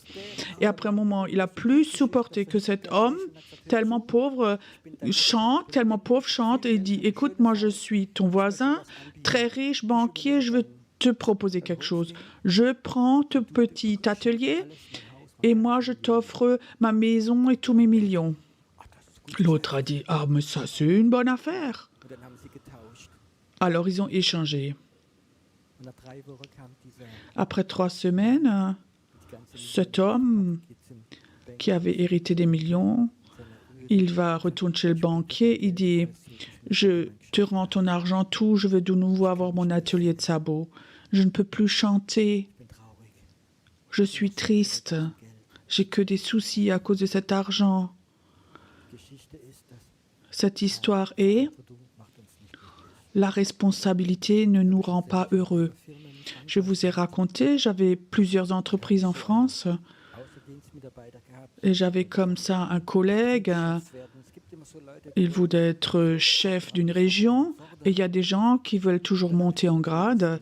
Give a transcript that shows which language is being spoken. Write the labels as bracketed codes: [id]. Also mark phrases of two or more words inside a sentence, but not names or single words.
[fr] Et après un moment, il a plus supporté que cet homme, tellement pauvre, chante, et il dit, écoute, moi je suis ton voisin, très riche, banquier, je veux te proposer quelque chose. Je prends ton petit atelier et moi je t'offre ma maison et tous mes millions. L'autre a dit, ah mais ça c'est une bonne affaire. [de] Und dann haben sie getauscht. [fr] Alors ils ont échangé. [de] Und nach 3 Wochen kam dieser [fr] Après 3 semaines, [de] die ganze [fr] cet homme [de] geht zum Bank [fr] qui avait hérité des millions, il va retourner chez le banquier, il dit, je te rends ton argent, tout, je veux de nouveau avoir mon atelier de sabots. Je ne peux plus chanter, [de] bin traurig. [fr] je suis triste, j'ai que des soucis à cause de cet argent. Cette histoire est la responsabilité ne nous rend pas heureux. Je vous ai raconté, j'avais plusieurs entreprises en France et j'avais comme ça un collègue, il voulait être chef d'une région et il y a des gens qui veulent toujours monter en grade.